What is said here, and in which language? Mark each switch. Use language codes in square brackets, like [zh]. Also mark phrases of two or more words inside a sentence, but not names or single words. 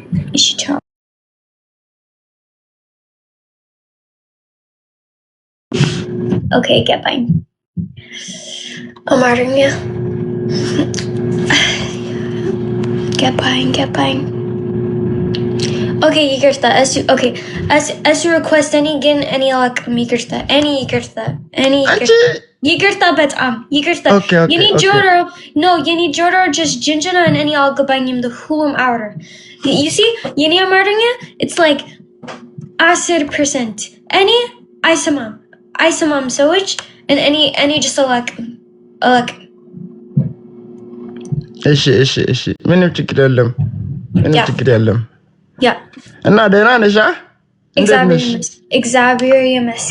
[am] እሺ ቻው ኦኬ ገባኝ አማርኛ ገባኝ Okay, ይቅርታ [en] as you request any [am] አላውቅም ይቅርታ በጣም ይቅርታ የኔ ጆሮ just ጅንጅና and እኔ አልገባኝም the ሁሉም አውራ [en] you see [am] የኔ አማርኛ [en] it's like 10% [am] እኔ አይሰማም ሰዎች and እኔ just አላውቅም እሺ ምንም ችግር የለም ያ እና ደህና ነሽ እግዚአብሔር ይመስገን